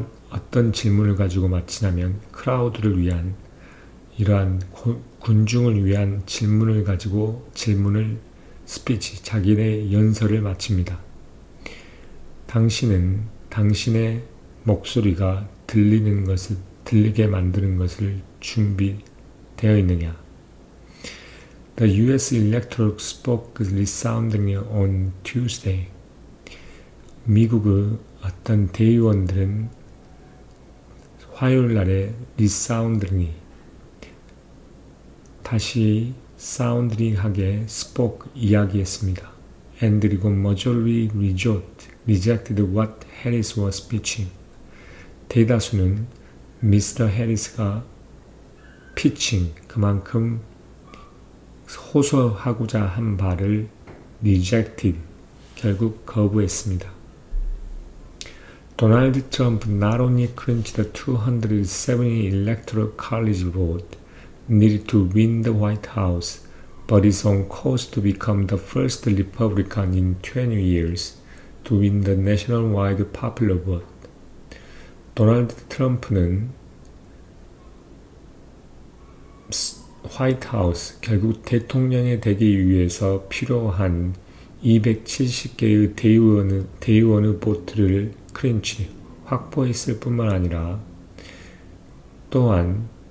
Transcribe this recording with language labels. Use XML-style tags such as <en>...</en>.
<ko>어떤 질문을 가지고 마치냐면 크라우드를 위한 이러한 군중을 위한 질문을 가지고 스피치, 자기의 연설을 마칩니다. 당신의 목소리가 들리게 만드는 것을 준비되어 있느냐?</ko> <en>The U.S. electorate spoke resoundingly on Tuesday.</en> <ko>미국의 어떤 대의원들은 화요일 날에 resoundingly 다시 사운드링하게 spoke 이야기했습니다.</ko> <en>And</en> <ko>그리고</ko> <en>majority rejected what Harris was speeching.</en> <ko>대다수는 미스터 해리스가 그만큼 호소하고자 한 바를 rejected, 결국 거부했습니다.</ko> <en>Donald Trump not only clinched the 270 electoral college vote needed to win the White House, but is on course to become the first Republican in 20 years to win the nationwide popular vote.</en> <ko>도널드 트럼프는 화이트하우스, 결국 대통령이 되기 위해서 필요한 270개의 대의원의 보트를 확보했을 뿐만 아니라 또한</ko>